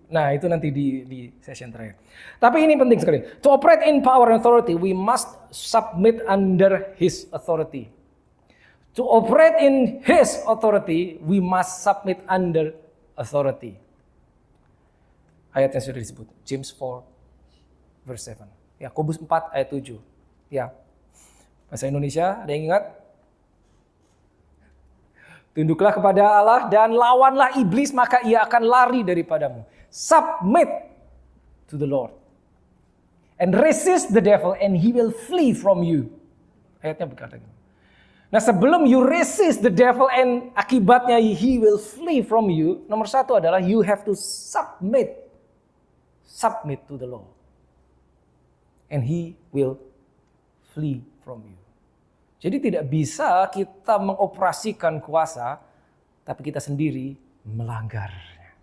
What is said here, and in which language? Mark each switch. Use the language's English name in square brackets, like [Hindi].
[Indonesian] Nah, itu nanti di session terakhir. Tapi ini penting sekali. [English] To operate in power and authority, we must submit under His authority. To operate in His authority, we must submit under authority. [Indonesian] Ayat yang sudah disebut. James 4 verse 7. Yakobus 4 ayat 7. Ya. Bahasa Indonesia, ada yang ingat? Tunduklah kepada Allah dan lawanlah iblis, maka ia akan lari daripadamu. [English] Submit to the Lord. And resist the devil and he will flee from you. [Indonesian] Ayatnya berkata gitu. Nah sebelum [English] you resist the devil and [Indonesian] akibatnya [English] he will flee from you. [Indonesian] Nomor satu adalah [English] you have to submit. Submit to the law. And he will flee from you. [Indonesian] Jadi tidak bisa kita mengoperasikan kuasa, tapi kita sendiri melanggarnya.